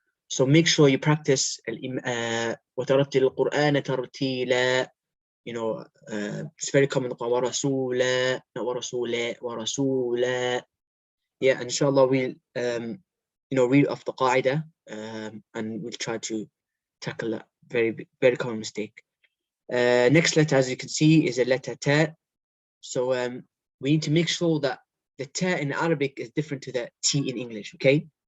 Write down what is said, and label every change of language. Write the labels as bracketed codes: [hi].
[en] So make sure you practice [ar] وَتَرَتِّلِ الْقُرْآنَ تَرْتِيلًا. [en] It's very common. [ar] وَرَسُولًا, not وَرَسُولًا, وَرَسُولًا. [en] Yeah, and inshallah we'll read off the Qaida, and we'll try to tackle that very, very common mistake. Next letter, as you can see, is a letter ta. So we need to make sure that the ta in Arabic is different to the t in English, okay?